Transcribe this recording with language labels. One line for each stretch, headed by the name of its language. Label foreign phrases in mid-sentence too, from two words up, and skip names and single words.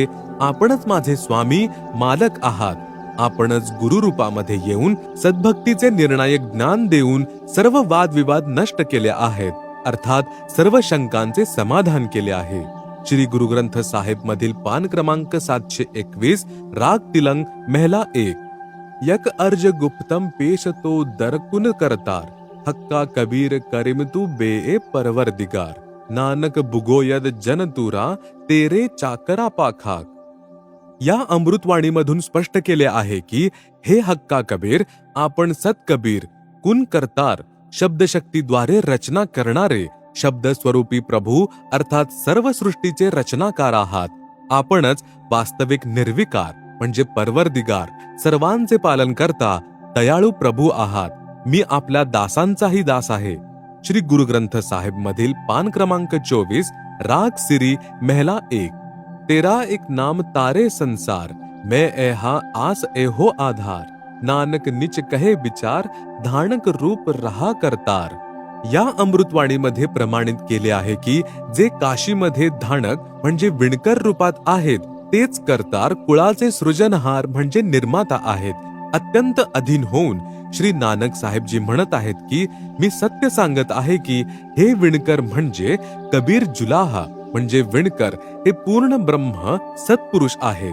Marathi: आपणच माझे स्वामी मालक आहात. आपणच गुरु रूपामध्ये येऊन सद्भक्तीचे निर्णायक ज्ञान देऊन सर्व वादविवाद नष्ट केले आहेत, अर्थात सर्व शंकांचे समाधान केले आहे. श्री गुरु ग्रंथ साहेब मधील पान क्रमांक 721, राग तिलंग, महला 1.
Persian: یک عرض گپتم پیش تو درکن کرتار، حقا کبیر کریم تو بی پروردگار، نانک بگوید جن ترا تیرے چاکرا پاخاک.
Marathi: या अमृतवाणीमधून स्पष्ट केले आहे की हे हक्का कबीर, आपण सत्कबीर, कुन करतार, शब्दशक्तीद्वारे रचना करणारे, शब्द स्वरूपी प्रभू अर्थात सर्व सृष्टीचे रचनाकार आहात. आपणच वास्तविक निर्विकार म्हणजे परवरदिगार, सर्वांचे पालन करता दयाळू प्रभू आहात. मी आपल्या दासांचाही दास आहे. श्री गुरु ग्रंथ साहेब मधील पान क्रमांक 24, राग सिरी, महला 1.
Punjabi: ਤੇਰਾ ਏਕ ਨਾਮ ਤਾਰੇ ਸੰਸਾਰ, ਮੈਂ ਐਹਾ ਆਸ ਏਹੋ ਆਧਾਰ, ਨਾਨਕ ਨਿਚ ਕਹੇ ਵਿਚਾਰ, ਧਾਨਕ ਰੂਪ ਰਹਾ ਕਰਤਾਰ.
Marathi: या अमृतवाणीमध्ये प्रमाणित केले आहे की जे काशीमध्ये धानक म्हणजे विणकर रूपात आहेत, तेच करतार कुळाचे सृजनहार म्हणजे निर्माता आहेत. अत्यंत अधीन होऊन श्री नानक साहेबजी म्हणत आहेत की मी सत्य सांगत आहे की हे विणकर म्हणजे कबीर जुलाहा म्हणजे विणकर हे पूर्ण ब्रह्म सत्पुरुष आहेत.